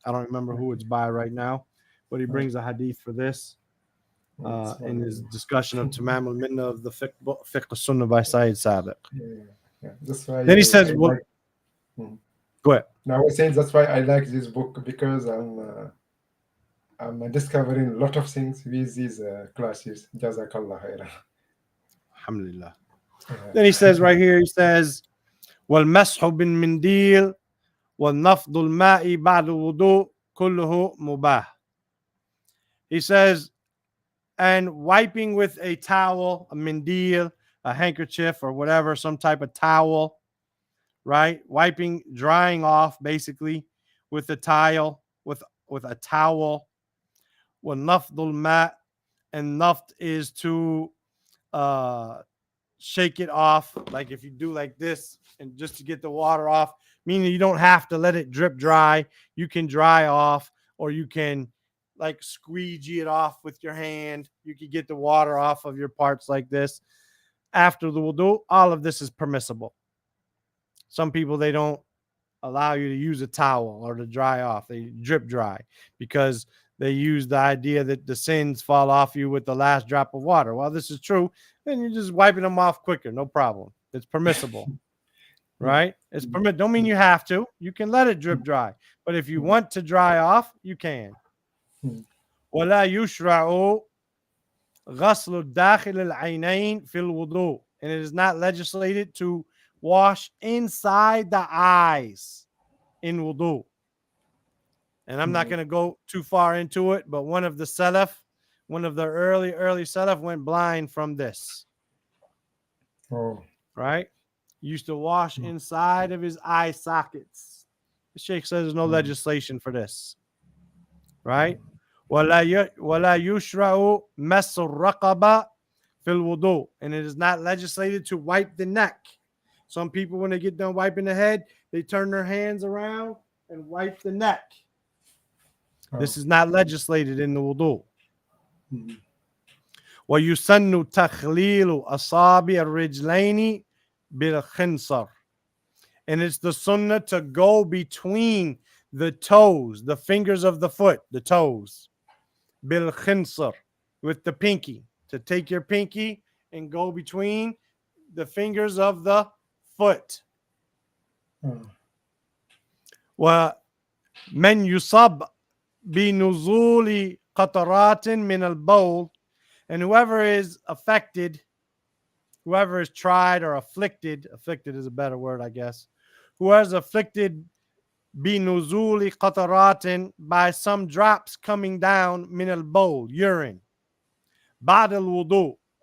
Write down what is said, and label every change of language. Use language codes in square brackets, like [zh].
[en] I don't remember who it's by right now, but he brings a hadith for this in his discussion of Tamam al-Minna of the fiqh sunnah by Sayyid Sabiq. Yeah. That's why Then he says, [ar] I well, [en] like. Mm. go ahead. Now I was saying that's why I like this book because I'm discovering a lot of things with these classes. Jazakallah khairan. Alhamdulillah. Yeah. [ar] Then he says right here, he says, وَالْمَسْحُ بِالْمِنْدِيلِ وَالنَّفْضُ الْمَاءِ بَعْدُ الْوُضُوءِ كُلُّهُ مُبَاحٌ. [en] He says, and wiping with a towel, a mindil, a handkerchief, or whatever, some type of towel, right? Drying off basically with a towel, with a towel. [ar] وَالنَّفْضُ الْمَاءِ, [en] and naft is to shake it off, like if you do like this and just to get the water off, meaning you don't have to let it drip dry. You can dry off, or you can like squeegee it off with your hand. You can get the water off of your parts like this. After the wudu, all of this is permissible. Some people, they don't allow you to use a towel or to dry off. They drip dry because they use the idea that the sins fall off you with the last drop of water. While this is true, then you're just wiping them off quicker. No problem. It's permissible, right? It's permit. Don't mean you have to. You can let it drip dry. But if you want to dry off, you can. [ar] ولا يشرع غسل الداخل العينين في الوضوء. [en] And it is not legislated to wash inside the eyes in wudu. And I'm not going to go too far into it, but one of the early salaf went blind from this. Oh. Right? Used to wash inside of his eye sockets. The sheikh says there's no legislation for this. Right? [ar] ولا يشرع مس الرقبة في الوضوء. [en] And it is not legislated to wipe the neck. Some people, when they get done wiping the head, they turn their hands around and wipe the neck. This Oh. is not legislated in the wudu. Mm. [ar] ويسن تخليل أصابع الرجلين بالخنصر. [en] And it's the sunnah to go between the toes, the fingers of the foot, the toes. [ar] Bil khinsar, [en] with the pinky. To take your pinky and go between the fingers of the foot. Oh. [ar] ومن يصاب بنزول قطرات من البول. [en] And whoever is affected, whoever is tried or afflicted is a better word, I guess. Whoever is afflicted [ar] binuzuli qataratin, [en] by some drops coming down [ar] min al bowl, [en] urine. [ar] Ba'd al wudu.